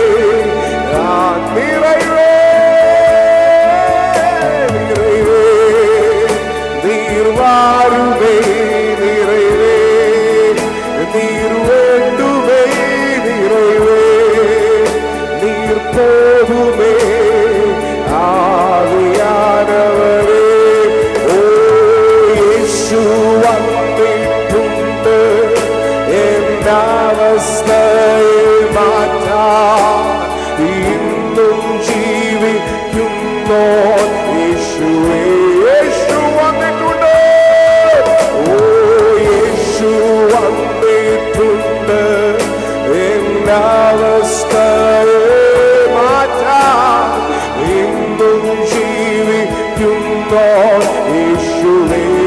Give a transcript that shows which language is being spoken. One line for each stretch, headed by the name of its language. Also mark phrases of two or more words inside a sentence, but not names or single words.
Tamil: நிறைவே நிறைவே நீர் வாருமே, நிறைவே நீர் வேண்டுமே, நிறைவே நீர் போதுமே, ஆவியானவரே.
Malayalam: ஓ യേശു വന്നിട്ടുണ്ട് എന്റെ അവസ്ഥയെ മാറ്റാൻ, ഇന്നും ജീവിക്കുന്നോ യേശുവേ. യേശു വന്നിട്ടുണ്ട്, ഓ യേശു വന്നിട്ടുണ്ട് എന്റെ അവസ്ഥയെ മാറ്റാൻ, ഇന്നും ജീവിക്കുന്നോ യേശുവേ.